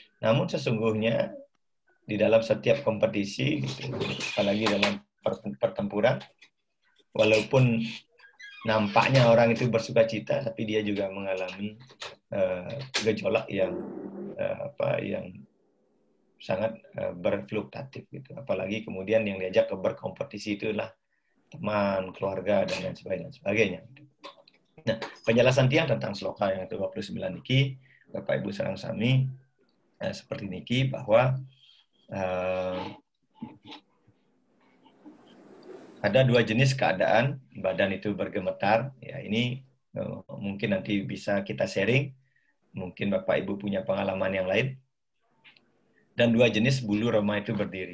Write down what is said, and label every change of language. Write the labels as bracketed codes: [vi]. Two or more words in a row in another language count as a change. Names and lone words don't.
[id] Namun sesungguhnya di dalam setiap kompetisi, gitu, apalagi dalam pertempuran, walaupun nampaknya orang itu bersukacita, tapi dia juga mengalami gejolak yang sangat berfluktuatif gitu. Apalagi kemudian yang diajak ke berkompetisi itulah teman, keluarga, dan lain sebagainya. Nah, penjelasan Tiang tentang sloka yang ke-29 niki, Bapak Ibu [ban] sareng sami, [id] seperti niki bahwa ada dua jenis keadaan badan itu bergemetar. Ya, ini mungkin nanti bisa kita sharing. Mungkin Bapak Ibu punya pengalaman yang lain. Dan dua jenis bulu roma itu berdiri.